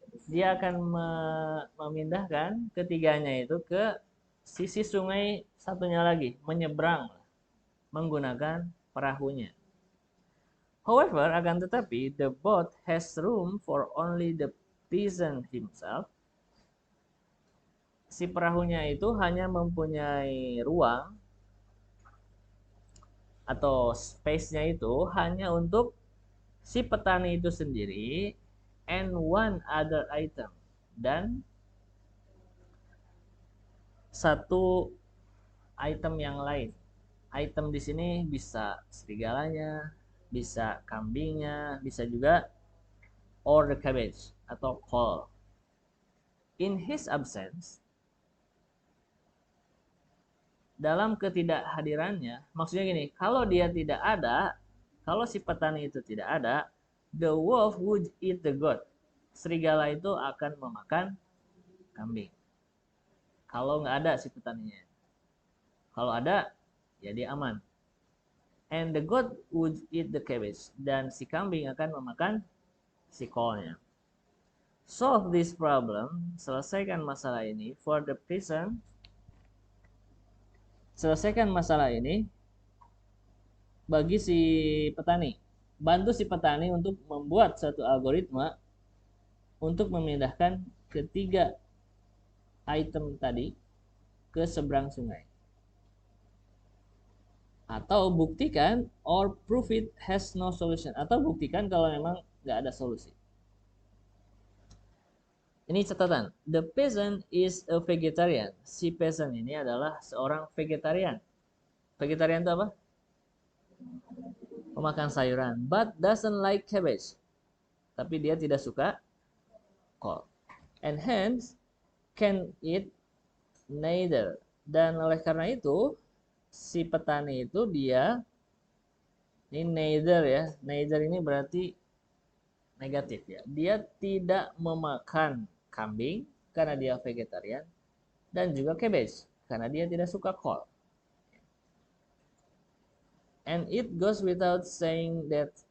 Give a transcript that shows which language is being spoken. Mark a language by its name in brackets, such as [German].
[Indonesian] Dia akan memindahkan ketiganya itu ke sisi sungai satunya lagi, menyeberang menggunakan perahunya. [English] However, [Indonesian] akan tetapi, [English] the boat has room for only the peasant himself. [Indonesian] Si perahunya itu hanya mempunyai ruang atau space-nya itu hanya untuk si petani itu sendiri [English] and one other item, [Indonesian] dan satu item yang lain. Item di sini bisa serigalanya, bisa kambingnya, bisa juga [English] or the cabbage [Indonesian] atau kol. [English] In his absence, [Indonesian] dalam ketidakhadirannya, maksudnya gini, kalau dia tidak ada, kalau si petani itu tidak ada, [English] the wolf would eat the goat. [Indonesian] Serigala itu akan memakan kambing. Kalau nggak ada si petaninya. Kalau ada, ya dia aman. [English] And the goat would eat the cabbage. [Indonesian] Dan si kambing akan memakan si kolnya. [English] Solve this problem, [Indonesian] selesaikan masalah ini [English] for the peasant. [Indonesian] Selesaikan masalah ini bagi si petani. Bantu si petani untuk membuat satu algoritma untuk memindahkan ketiga item tadi ke seberang sungai. Atau buktikan [English] or prove it has no solution. [Indonesian] Atau buktikan kalau memang nggak ada solusi. Ini catatan. [English] The peasant is a vegetarian. [Indonesian] Si peasant ini adalah seorang vegetarian. Vegetarian itu apa? Pemakan sayuran. [English] But doesn't like cabbage. [Indonesian] Tapi dia tidak suka kol. [English] And hence can eat neither. [Indonesian] Dan oleh karena itu, si petani itu dia, ini neither ya. Neither ini berarti negatif ya. Dia tidak memakan kambing karena dia vegetarian, dan juga cabbage karena dia tidak suka kol. [English] And it goes without saying that.